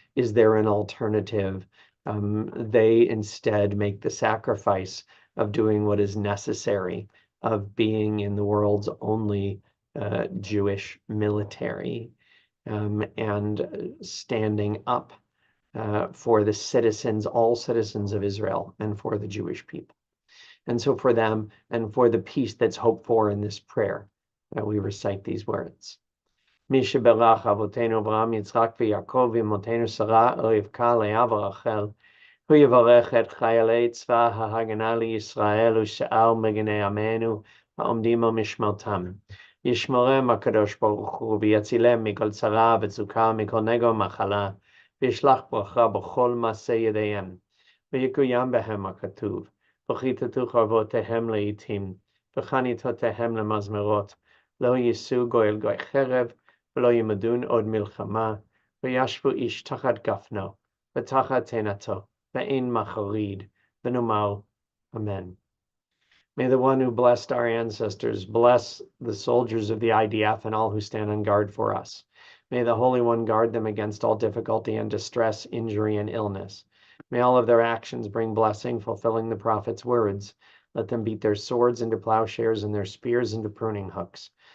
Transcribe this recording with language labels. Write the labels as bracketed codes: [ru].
[en] Is there an alternative? They instead make the sacrifice of doing what is necessary, of being in the world's only Jewish military, and standing up for the citizens, all citizens of Israel, and for the Jewish people. And so for them, and for the peace that's hoped for in this prayer, we recite these words. [he] מי שברך אבותינו אברהם, יצחק ויעקב, ואמותינו שרה, רבקה, לאה ורחל, הוא יברך את חיילי צבא ההגנה לישראל ושאר מגיני עמנו העומדים על משמרתם. ישמרם הקדוש ברוך הוא ויצילם מכל צרה וצוקה, מכל נגע ומחלה, וישלח ברכה בכל מעשה ידיהם, ויקוים בהם הכתוב. וכיתתו חרבותיהם לעתים, וחניתותיהם למזמרות, לא יישאו גוי אל גוי חרב, ולא ימדון עוד מלחמה, וישבו איש תחת גפנו, ותחת תאנתו, ואין מחריד, ונאמר, Amen. [en] May the one who blessed our ancestors bless the soldiers of the IDF and all who stand on guard for us. May the Holy One guard them against all difficulty and distress, injury, and illness. May all of their actions bring blessing, fulfilling the prophet's words. Let them beat their swords into plowshares and their spears into pruning hooks.